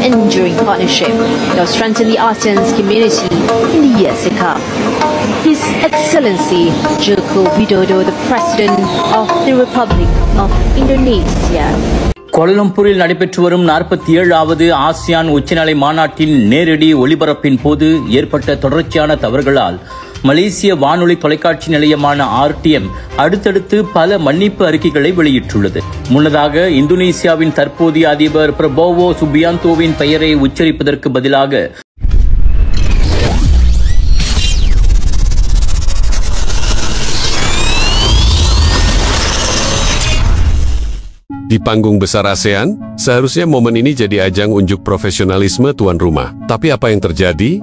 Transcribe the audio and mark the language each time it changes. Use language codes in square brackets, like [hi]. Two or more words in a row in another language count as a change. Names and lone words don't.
[en] enduring partnership that will strengthen the ASEAN's community in the years to come. His Excellency Joko Widodo, the President of the Republic of Indonesia. [ta] கோலாலம்பூரில் நடைபெற்று வரும் 47வது ஆசியான் உச்சநிலை மாநாட்டின் நேரடி ஒளிபரப்பின் போது ஏற்பட்ட தொடர்ச்சியான தவறுகளால் மலேசிய வானொலி தொலைக்காட்சி நிலையமான RTM அடுத்தடுத்து பல மன்னிப்பு அறிக்கைகளை வெளியிட்டுள்ளது. முன்னதாக இந்தோனேசியாவின் தற்போதைய அதிபர் பிரபோவோ சுபியாந்தோவின் பெயரை உச்சரிப்பதற்கு பதிலாக [id] Di panggung besar ASEAN, seharusnya momen ini jadi ajang unjuk profesionalisme tuan rumah. Tapi apa yang terjadi?